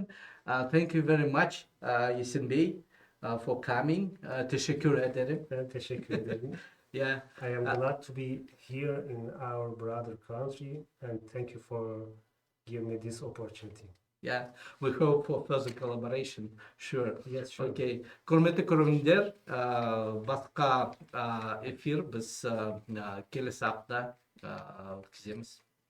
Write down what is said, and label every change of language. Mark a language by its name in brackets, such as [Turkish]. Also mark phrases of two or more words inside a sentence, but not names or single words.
[English] Thank you very much, Yasin Bey, for coming. [Turkish] Teşekkür ederim. Ben teşekkür ederim. [English] Yeah. I am glad to be here in our brother country, and thank you for giving me this opportunity. Yeah, we hope for further collaboration. Sure. Yes, sure. Okay. [Kazakh] Құрметті көрермендер, басқа эфир біз келесі апта өткіземіз.